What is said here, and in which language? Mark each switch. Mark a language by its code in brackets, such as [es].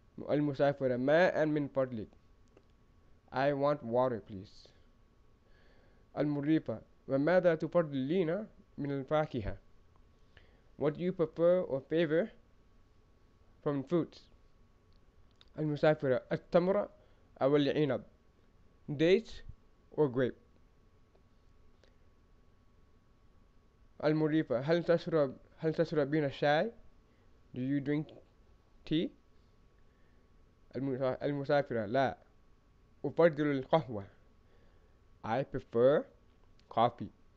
[ar] Al-Musafira, مَاءً مِنْ فَضْلِكَ. [en] I want water, please. [ar] Al-Murrifa, وَمَاذَا تُفَضِّلِينَ مِنَ الْفَاكِهَةِ? [en] What do you prefer or favor from fruits? [ar] Al-Musafira, التمر أو العنب, [en] dates or grape. [ar] Al-Murrifa, هل تشربين الشاي? [en] Do you drink tea? [ar] المسافرة لا أفضل القهوة. [en] I prefer coffee.